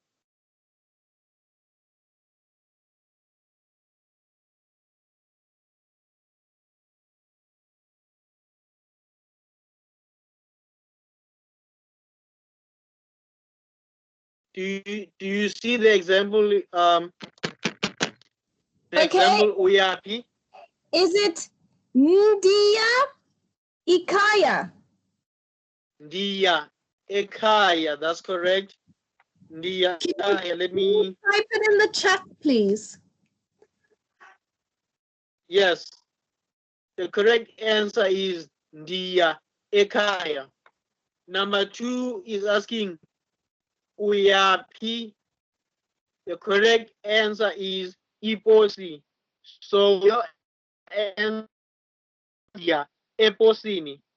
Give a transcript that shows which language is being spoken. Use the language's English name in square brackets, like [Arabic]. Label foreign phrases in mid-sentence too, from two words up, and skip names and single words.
[English] Do you see the example? [Xhosa] Example uyapi. [English] Is it Ndia Ikaya? [Xhosa] Ndia ekhaya. [English] That's correct. [Xhosa] Ndia ekhaya. [English] Let me type it in the chat, please. Yes. The correct answer is [Xhosa] ndiya ekhaya. [English] Number 2 is asking uyaphi. The correct answer is iposi. So your answer is eposini.